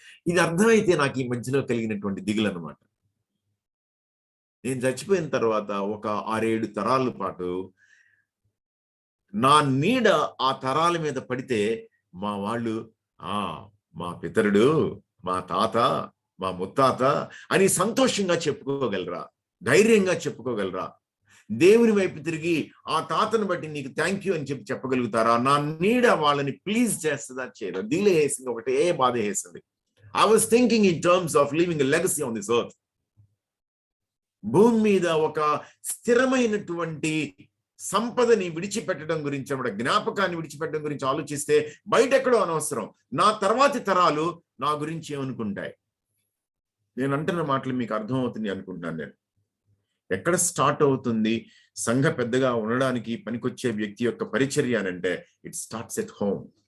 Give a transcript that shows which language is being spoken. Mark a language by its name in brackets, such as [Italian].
[Telugu] ఇది అర్థమైతే నాకు ఈ మధ్యలో కలిగినటువంటి దిగులు అనమాట. నేను చచ్చిపోయిన తర్వాత ఒక 6-7 తరాల పాటు నా నీడ ఆ తరాల మీద పడితే మా వాళ్ళు మా పితరుడు, మా తాత, మా ముత్తాత అని సంతోషంగా చెప్పుకోగలరా, ధైర్యంగా చెప్పుకోగలరా? దేవుని వైపు తిరిగి ఆ తాతను బట్టి నీకు థ్యాంక్ యూ అని చెప్పి చెప్పగలుగుతారా? నా నీడ వాళ్ళని ప్లీజ్ చేస్తుందా, చేయదా? దిలే వేసింది, ఒకటే బాధ వేసింది. [English] I was thinking in terms of leaving a legacy on this earth. [Telugu] భూమి మీద ఒక స్థిరమైనటువంటి సంపదని విడిచిపెట్టడం గురించి, జ్ఞాపకాన్ని విడిచిపెట్టడం గురించి ఆలోచిస్తే బయట ఎక్కడో అనవసరం, నా తర్వాతి తరాలు నా గురించి ఏమనుకుంటాయి? నేను అంటున్న మాటలు మీకు అర్థమవుతుంది అనుకుంటున్నాను. నేను ఎక్కడ స్టార్ట్ అవుతుంది సంఘ పెద్దగా ఉండడానికి పనికొచ్చే వ్యక్తి యొక్క పరిచర్య అనంటే, [English] It starts at home.